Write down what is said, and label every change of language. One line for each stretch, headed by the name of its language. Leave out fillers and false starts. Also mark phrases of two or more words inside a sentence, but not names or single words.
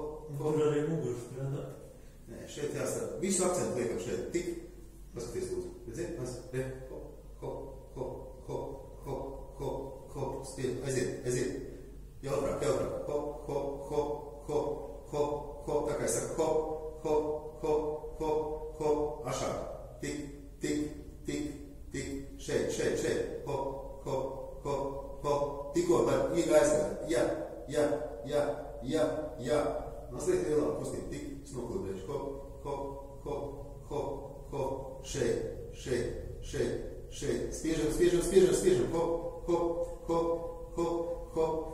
Latvian: Tur arī muguras strādā. Nē, šeit jāstāv. Visu akcentu liekam šeit. Tik. Paskaties, lūdzu. Redziet? Hop, hop, hop, hop, hop, hop. Hop, spiež, aiziet. Jautrāk. Hop, hop, hop, hop, hop, hop. Tā kā es saku, hop, hop, hop, hop, hop. Ašāk. Tik. Šeit. Hop, hop, hop, hop. Tikko var aizgāt. Jā. Mazliet lielāk kustība. Tik, es nokludēšu. Hop. Šeit. Spiežam. Hop.